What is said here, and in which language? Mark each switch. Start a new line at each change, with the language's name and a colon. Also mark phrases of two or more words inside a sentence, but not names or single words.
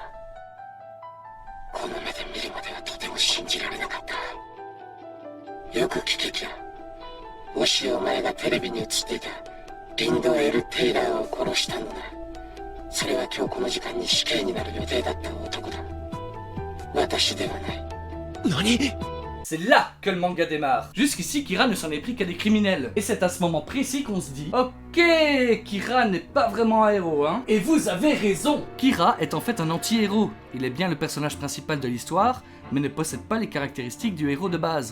Japanese: この目で見るまではとても信じられなかった。よく聞けキラ。もしお前がテレビに映っていたリンド・エル・テイラーを殺したのなら、それは今日この時間に死刑になる予定だった男だ。私ではない。何？
French: C'est là que le manga démarre. Jusqu'ici, Kira ne s'en est pris qu'à des criminels. Et c'est à ce moment précis qu'on se dit ok, Kira n'est pas vraiment un héros, hein. Et vous avez raison. Kira est en fait un anti-héros. Il est bien le personnage principal de l'histoire, mais ne possède pas les caractéristiques du héros de base.